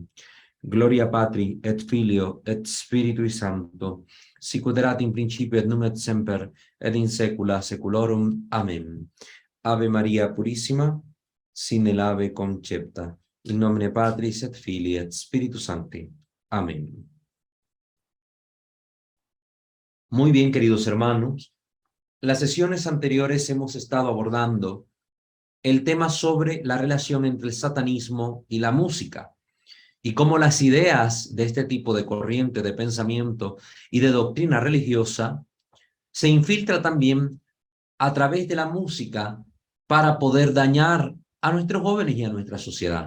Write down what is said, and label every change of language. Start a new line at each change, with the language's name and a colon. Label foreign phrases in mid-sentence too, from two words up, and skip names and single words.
Latin: Gloria Patri, et Filio, et Spiritui Sancto, sicut erat in principio et nunc et semper, et in saecula saeculorum. Amen. Ave Maria Purissima, sin ave concepta, in nomine Patris et Filii et Spiritus Sancti.
Spanish: Amén. Muy bien, queridos hermanos. Las sesiones anteriores hemos estado abordando el tema sobre la relación entre el satanismo y la música y cómo las ideas de este tipo de corriente de pensamiento y de doctrina religiosa se infiltra también a través de la música para poder dañar a nuestros jóvenes y a nuestra sociedad.